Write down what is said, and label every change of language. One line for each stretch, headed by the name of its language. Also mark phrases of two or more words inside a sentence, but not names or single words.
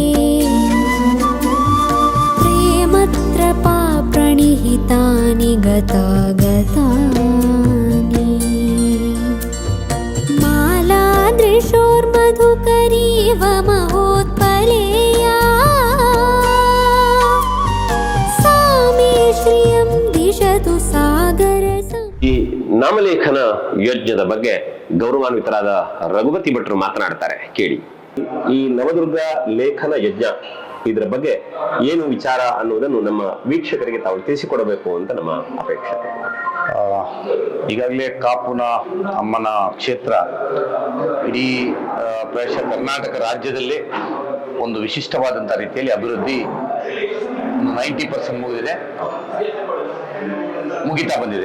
Sanskrit: प्रेमत्रपा प्रणिहितानि गतानि मालादृशोर्मधुकरीव महोत्पलेया सा मे श्रियं दिशतु सागर.
Kannada: ಈ ನಾಮಲೇಖನ ಯಜ್ಞದ ಬಗ್ಗೆ ಗೌರವಾನ್ವಿತರಾದ ರಘುಪತಿ ಭಟ್ರು ಮಾತನಾಡ್ತಾರೆ, ಕೇಳಿ. ಈ ನವದುರ್ಗ ಲೇಖನ ಯಜ್ಞ ಇದರ ಬಗ್ಗೆ ಏನು ವಿಚಾರ ಅನ್ನುವುದನ್ನು ನಮ್ಮ ವೀಕ್ಷಕರಿಗೆ ತಾವು ತಿಳಿಸಿಕೊಡಬೇಕು ಅಂತ ನಮ್ಮ ಅಪೇಕ್ಷೆ. ಈಗಾಗಲೇ ಕಾಪುನ ಅಮ್ಮನ ಕ್ಷೇತ್ರ ಇಡೀ ಪ್ರಾಯಶಃ ಕರ್ನಾಟಕ ರಾಜ್ಯದಲ್ಲೇ ಒಂದು ವಿಶಿಷ್ಟವಾದಂಥ ರೀತಿಯಲ್ಲಿ ಅಭಿವೃದ್ಧಿ ಒಂದು 90% ಮುಗಿದಿದೆ, ಮುಗಿತಾ ಬಂದಿದೆ.